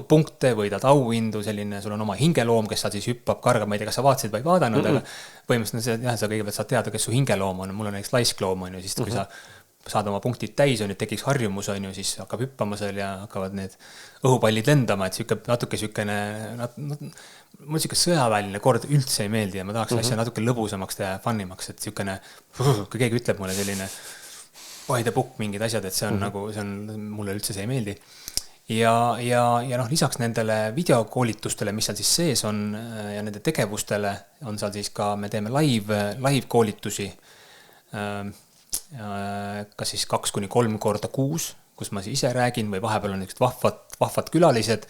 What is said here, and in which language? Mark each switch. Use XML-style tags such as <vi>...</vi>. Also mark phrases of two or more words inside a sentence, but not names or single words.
<et>punkte, võidad auhindu, selline, sul on oma hingeloom, kes sa siis hüppab, kargab, ma ei tea, kas sa vaatasid või vaadanud, aga põhimõtteliselt jah, sa kõigepealt saad teada, kes su hingeloom on, mul on näiteks laiskloom, on ju, siis kui sa saad oma punktid täis, on ju, tekiks harjumus, on ju, siis hakkab hüppama seal ja hakkavad need õhupallid lendama, et natuke sükene, mul siuke sõjaväeline kord üldse ei meeldi ja ma tahaks asja natuke lõbusamaks teha ja funimaks, et sükene, kui keegi ütleb mulle selline</et> <en>by the book</en> <et>mingid asjad, et see on nagu, mulle üldse see ei meeldi. Ja lisaks nendele videokoolitustele, mis seal siis sees on ja nende tegevustele on seal siis ka, me teeme live koolitusi, kas siis 2-3 korda kuus, kus ma siis ise räägin või vahepeal on vahvad külalised.</et>